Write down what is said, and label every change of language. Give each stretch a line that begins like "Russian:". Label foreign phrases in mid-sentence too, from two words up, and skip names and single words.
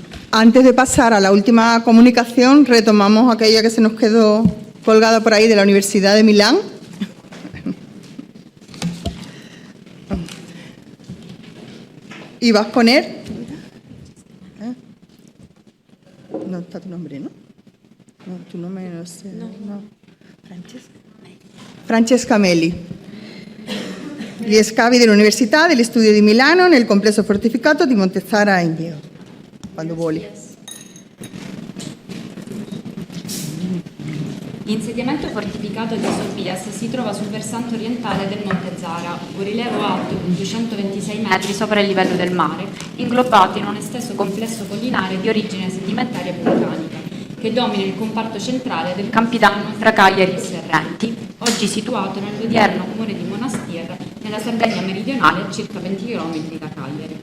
Spanish: Antes de pasar a la última comunicación, retomamos aquella que se nos quedó colgada por ahí de la Universidad de Milán. Y vas a poner... No está tu nombre, ¿no? No, tu nombre no sé. No. Francesca Meli.
Italian: Gli scavi dell'Università, degli Studi di Milano, nel complesso fortificato di Monte Zara-Is Obias. Quando vuoi. L'insediamento fortificato di Obias si trova sul versante orientale del Monte Zara, un rilievo alto di 226 metri sopra il livello del mare, inglobato in un esteso complesso collinare di origine sedimentaria e vulcanica, che domina il comparto centrale del Campidano tra Cagliari e Serrenti, oggi situato nell'odierno comune di Monastir, nella Sardegna meridionale, a circa 20 km da Cagliari.